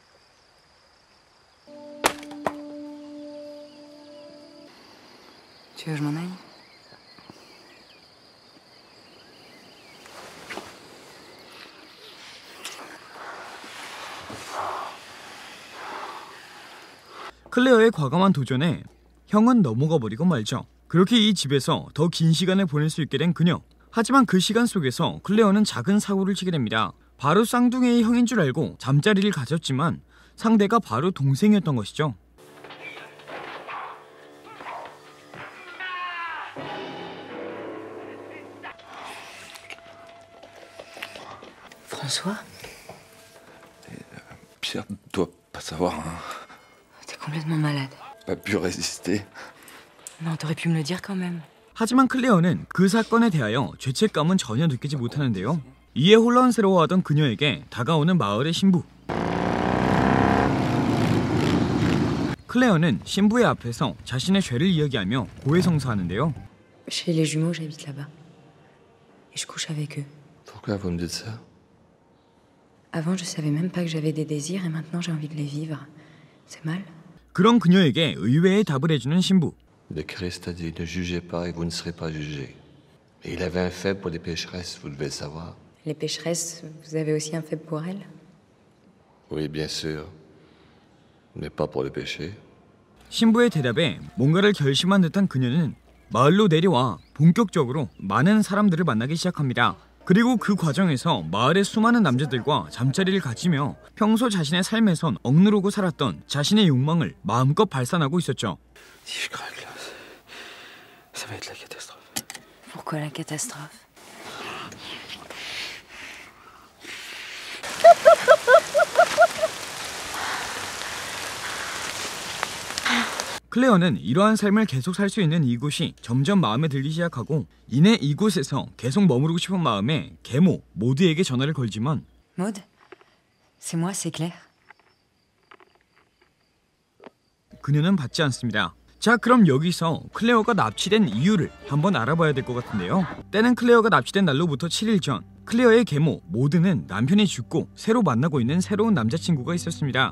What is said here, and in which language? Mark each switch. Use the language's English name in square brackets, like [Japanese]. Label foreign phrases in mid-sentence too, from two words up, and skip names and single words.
[French] Tu veux que je m'en aille? [Korean] 클레어의 과감한 도전에 형은 넘어가 버리고 말죠. 그렇게 이 집에서 더 긴 시간을 보낼 수 있게 된 그녀. 하지만 그 시간 속에서 클레어는 작은 사고를 치게 됩니다. 바로 쌍둥이의 형인 줄 알고 잠자리를 가졌지만 상대가 바로 동생이었던 것이죠. [French] François? Pierre doit pas savoir, hein. T'es complètement malade. Pas pu résister. Non, t'aurais pu me le dire quand même. [Korean] 하지만 클레어는 그 사건에 대하여 죄책감은 전혀 느끼지 못하는데요. 이에 혼란스러워하던 그녀에게 다가오는 마을의 신부. 클레어는 신부의 앞에서 자신의 죄를 이야기하며 고해성사하는데요. [French] Chez les jumeaux, j'habite là-bas. Et je couche avec eux. Pourquoi vous me dites ça? Avant, je savais même pas que j'avais des désirs et maintenant j'ai envie de les vivre. C'est mal? [Korean] 그런 그녀에게 의외의 답을 해주는 신부. [French] Le Christ a dit ne jugez pas et vous ne serez pas jugés. Et il avait un faible pour les pécheresses, vous devez le savoir. Les pécheresses, vous avez aussi un faible pour elles? Oui, bien sûr. Mais pas pour le péché. [Korean] 신부의 대답에 뭔가를 결심한 듯한 그녀는 마을로 내려와 본격적으로 많은 사람들을 만나기 시작합니다. 그리고 그 과정에서 마을의 수많은 남자들과 잠자리를 가지며 평소 자신의 삶에선 억누르고 살았던 자신의 욕망을 마음껏 발산하고 있었죠. [French] Si je craque là, ça va être la catastrophe. Pourquoi la catastrophe? [Korean] 클레어는 이러한 삶을 계속 살 수 있는 이곳이 점점 마음에 들기 시작하고 이내 이곳에서 계속 머무르고 싶은 마음에 계모 모드에게 전화를 걸지만 [French] Maud? C'est moi, c'est Claire. [Korean] 그녀는 받지 않습니다. 자, 그럼 여기서 클레어가 납치된 이유를 한번 알아봐야 될 것 같은데요. 때는 클레어가 납치된 날로부터 7일 전, 클레어의 계모 모드는 남편이 죽고 새로 만나고 있는 새로운 남자친구가 있었습니다.